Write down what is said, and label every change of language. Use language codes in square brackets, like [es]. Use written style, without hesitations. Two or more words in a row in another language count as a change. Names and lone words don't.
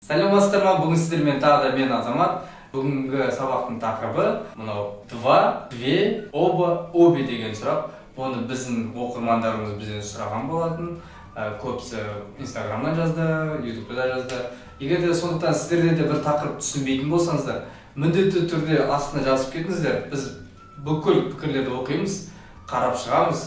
[kk] Саламатсыздар ма? Бүгін сіздермен тағы да мен Азамат. Бүгінгі сабақтың тақырыбы мынау [ru] два, две, оба, обе [kk] деген сұрақ. Оны біздің оқырмандарымыз бізден сұраған болатын. Көбісі Инстаграмнан жазды, Ютубта жазды. Егер де сондықтан сіздерде де бір тақырып түсінбейтін болсаңыздар, міндетті түрде астына жазып кетіңіздер. Біз бүкіл пікірлерді оқимыз, қарап шығамыз.